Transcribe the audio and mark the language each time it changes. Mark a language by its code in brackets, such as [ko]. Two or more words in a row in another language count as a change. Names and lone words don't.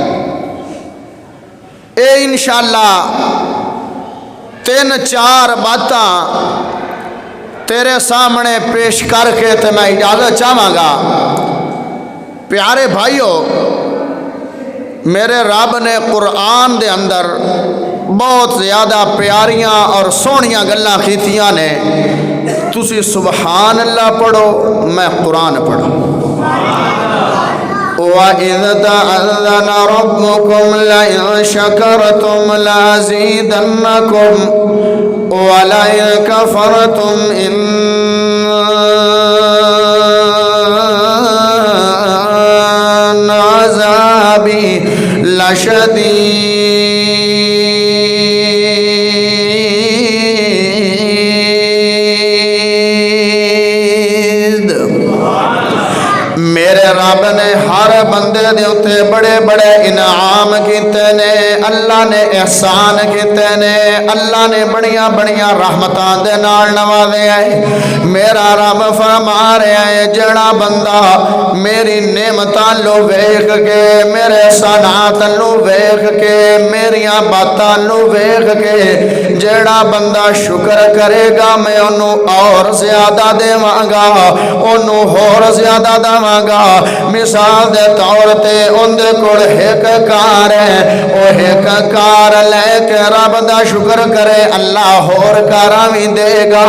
[pa] اے انشاءاللہ تین چار باتاں تیرے سامنے پیش کر کے تے میں اجازت چاہواں گا. پیارے بھائیو، میرے رب نے قرآن دے اندر بہت زیادہ پیاریاں اور سونیاں گلاں کیتیاں نے. تسی [ar] سبحان اللہ [pa] پڑھو، میں قرآن پڑھوں. [ar] وَإِذْ تَأَذَّنَ رَبُّكُمْ لَئِن شَكَرْتُمْ لَأَزِيدَنَّكُمْ وَلَئِن كَفَرْتُمْ إِنَّ عَذَابِي لَشَدِيدٌ. [pa] میرے رب نے ہر بندے دے اتے بڑے بڑے انعام کیتے نے، اللہ نے احسان کیتے نے، اللہ نے بڑیاں بڑیاں رحمتاں دے نال نوازے ہیں. میرا رب فرما رہا ہے جڑا بندہ میری نعمتاں لو ویکھ کے، میرے احسانات لو ویکھ کے، میریاں باتاں لو ویکھ کے جڑا بندہ شکر کرے گا میں انہوں اور زیادہ دیواں گا، انہوں اور زیادہ داواں گا. مثال دے طور تے ان دے کول ایک کار ہے، وہ ایک کار لے کے رب دا شکر کرے اللہ اور کاراں وی دے گا.